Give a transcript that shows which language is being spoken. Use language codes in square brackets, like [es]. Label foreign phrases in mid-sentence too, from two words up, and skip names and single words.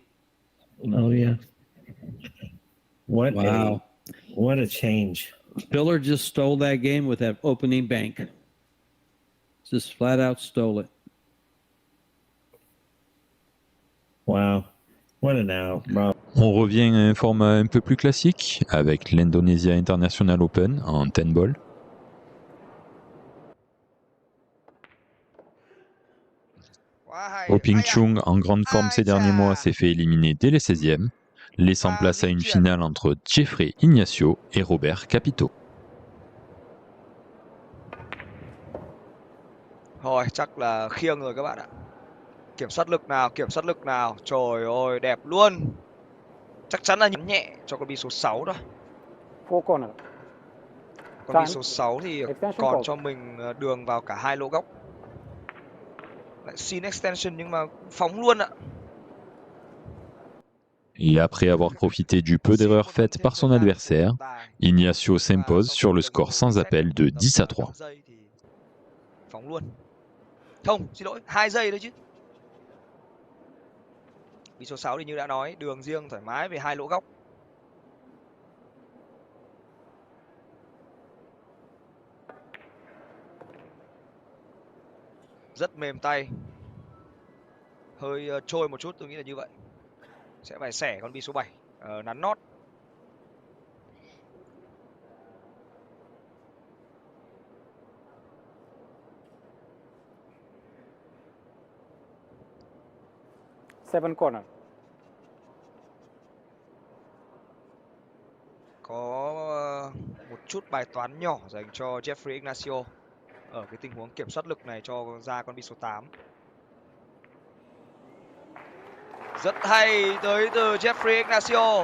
[en] Oh yeah. Wow. What a change. Filler just stole that game with that opening bank. Just flat out stole it. Wow. What an out, bro. [fr] On revient à un format un peu plus classique avec l'Indonesia International Open en 10 ball. Ho Ping Chung, en grande forme ces derniers mois, s'est fait éliminer dès les 16e, laissant place à une finale entre Jeffrey Ignacio et Robert Capito. [vi] Thôi chắc là khiêng rồi các bạn ạ. Kiểm soát lực nào. Trời ơi, đẹp luôn. Chắc chắn là nhấn nhẹ cho con bi số 6 đó. [en] Four corner. [vi] Con bi số 6 thì còn cho mình đường vào cả hai lỗ góc. Lại xin extension nhưng mà phóng luôn ạ. [fr] Et après avoir profité du peu d'erreurs faites par son adversaire, Ignacio s'impose sur le score sans appel de 10-3. [vi] Phóng luôn. Không, xin lỗi, 2 giây thôi chứ. Bi số 6 thì như đã nói, đường riêng thoải mái về hai lỗ góc. Rất mềm tay. Hơi trôi một chút, tôi nghĩ là như vậy. Sẽ phải xẻ con bi số 7, nắn nót. [en] Seven corner. [vi] Có một chút bài toán nhỏ dành cho Jeffrey Ignacio ở cái tình huống kiểm soát lực này cho ra con bi số 8. Rất hay tới từ Jeffrey Ignacio.